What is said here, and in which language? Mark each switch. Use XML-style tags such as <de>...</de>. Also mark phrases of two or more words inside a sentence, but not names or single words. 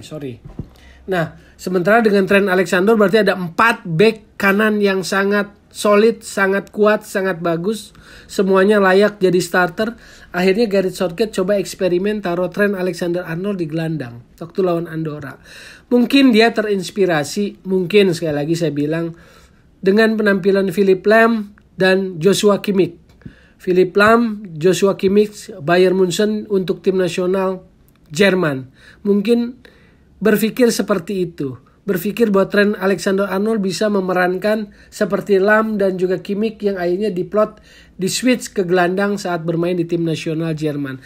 <id>Nah, sementara dengan Trent Alexander berarti ada 4 bek kanan yang sangat solid, sangat kuat, sangat bagus. Semuanya layak jadi starter. Akhirnya Gareth Southgate coba eksperimen taruh Trent Alexander-Arnold di gelandang waktu lawan Andorra. Mungkin dia terinspirasi, mungkin sekali lagi saya bilang, dengan penampilan Philipp Lahm dan Joshua Kimmich. Philipp Lahm, Joshua Kimmich, Bayern Munchen untuk tim nasional Jerman. Mungkin berpikir seperti itu. Berpikir bahwa Trent Alexander-Arnold bisa memerankan seperti Lahm dan juga Kimmich yang akhirnya diplot di switch ke gelandang saat bermain di tim nasional Jerman.</id>